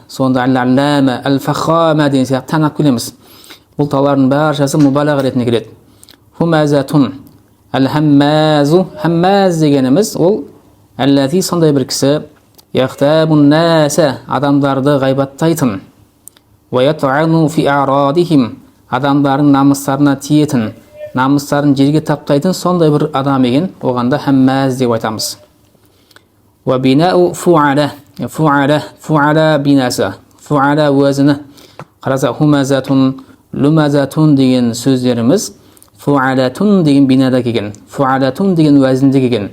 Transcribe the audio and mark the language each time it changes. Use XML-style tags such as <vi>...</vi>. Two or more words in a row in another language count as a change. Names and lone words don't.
<kk>Сонда</kk> <ar>علامة، الفهامة</ar> <kk>деген сияқты танап келеміз. Бұл талардың баршасы мубалаға ретіне келеді.</kk> <ar>همزة، الهماز,</ar> <kk>хаммаз дегеніміз ол аллази, сондай бір кісі,</kk> <ar>يغتاب الناس,</ar> <kk>адамдарды ғайбаттайтын.</kk> <ar>ويطعن في أعراضهم,</ar> <kk>адамдардың намыстарына тиетін, намыстарын жерге таптайтын сондай бір адам екен, оғанда хаммаз деп айтамыз.</kk> <ar>وبناء فعالة، فعالة бинасы, фу'ала уазыны.</ar> <kk>Қараса</kk> <ar>همزة، لمزة</ar> <kk>деген сөздеріміз фу'алатун деген бинада келген, фу'алатун деген уазінде келген.</kk>